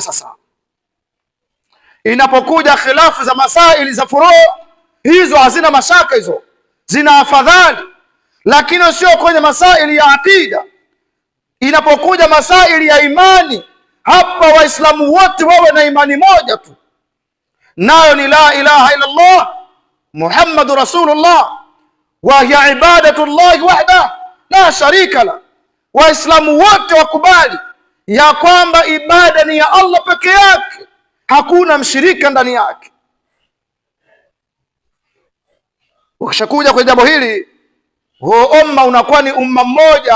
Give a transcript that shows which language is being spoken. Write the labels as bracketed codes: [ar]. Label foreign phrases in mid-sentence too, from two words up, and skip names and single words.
[sw] Sasa inapokuja khilafu za masaili za furu, hizo hazina mashaka, hizo zina afadhali, lakini sio kwenye masaili ya akida. Inapokuja masaili ya imani, hapa waislamu wote wawe na imani moja tu, nayo ni [ar] لا إله إلا الله محمد رسول الله، وهي عبادة الله وحده لا شريك له. [sw] Waislamu wote wakubali ya kwamba ibada ni ya Allah peke yake, hakuna mshirika ndani yake. Ukishakuja kwa jambo hili, huo umma unakuwa ni umma mmoja.